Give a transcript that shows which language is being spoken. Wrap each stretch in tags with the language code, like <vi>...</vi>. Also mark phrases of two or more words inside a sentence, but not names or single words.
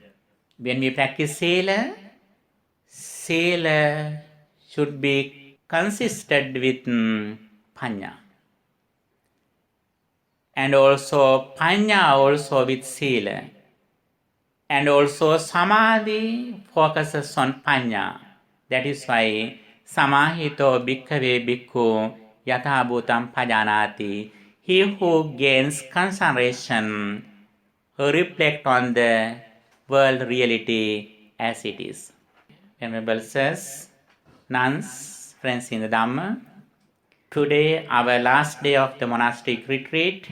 <en>When we practice Sila, Sila should be consisted with Panya. And also Panya also with Sila. And also Samadhi focuses on Panya. That is why</en> <pi>Samahito bhikkhave bhikkhu yatha bhutam pajanati.</pi> <en>He who gains concentration reflect on the world reality as it is. Venerable says, nuns, friends in the Dhamma, today our last day of the monastic retreat.</en>